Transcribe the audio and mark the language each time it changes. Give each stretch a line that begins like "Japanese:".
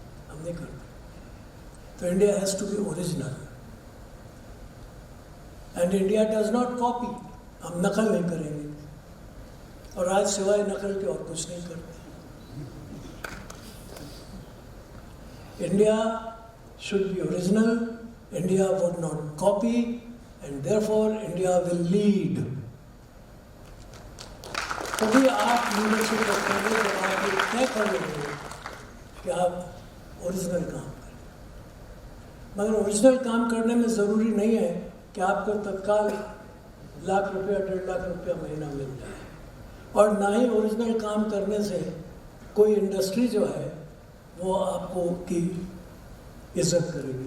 Hindi: हम नहीं करते।
English: तो India has to be original, and India does not copy.
Hindi: हम नकल नहीं करेंगे, और आज सिवाय नकल के और कुछ नहीं करते।
English: India should be original, India would not copy, and therefore India will lead.
Hindi: तभी आप लीडरशिप रखेंगे जब आप ये तय कर लेंगे कि आप ओरिजिनल काम करें। मगर ओरिजिनल काम करने में ज़रूरी नहीं है कि आपको तत्काल ₹1,00,000 ₹1.5 लाख महीना मिल जाए, और ना ही ओरिजिनल काम करने से कोई इंडस्ट्री जो है वो आपको की इज्जत करेगी।